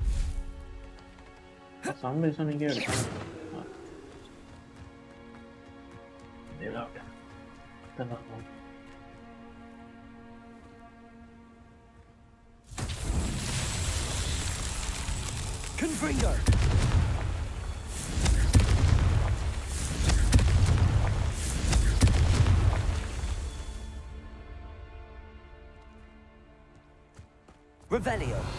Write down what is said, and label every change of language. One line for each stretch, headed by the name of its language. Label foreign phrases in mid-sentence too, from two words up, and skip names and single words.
English: some reason
Malayalam: എനിക്ക് എടുക്കണം. ഇതിലോട്ട്
Latin: Confringo! Revelio.